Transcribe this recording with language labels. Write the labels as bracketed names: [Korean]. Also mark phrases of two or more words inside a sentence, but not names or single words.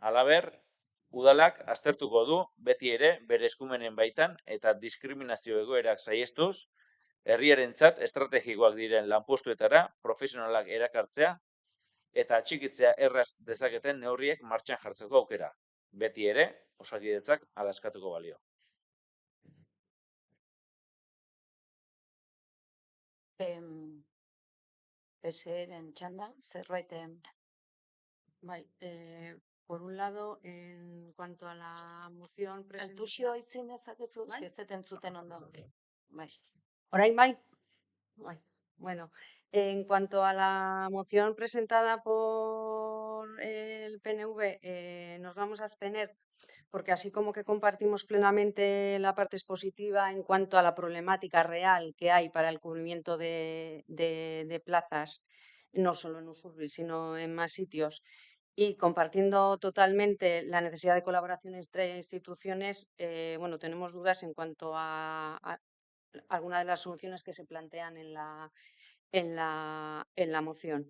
[Basque] Halaber, Udalak aztertuko du beti ere bere eskumenen baitan eta diskriminazio egoerak saihestuz, herriarentzat estrategikoak diren lanpostuetara profesionalak erakartzea eta atxikitzea erraz dezaketen neurriek martxan jartzeko aukera. Beti ere, Osakidetzak hala eskatuko balio. PSeren txanda, zerbait Bai, [Spanish] por un lado, en cuanto a la moción presentada... [Basque] Altuxio izin dezakezu, Bai. ez dut entzuten ondo. Bai. Orain bai. Bai. [Spanish] Bueno, en cuanto a la moción presentada por el PNV, nos vamos a abstener porque así como que compartimos plenamente la parte expositiva en cuanto a la problemática real que hay para el cubrimiento de plazas, no solo en Usurbil, sino en más sitios, y compartiendo totalmente la necesidad de colaboración entre instituciones, bueno, tenemos dudas en cuanto a algunas de las soluciones que se plantean en la moción.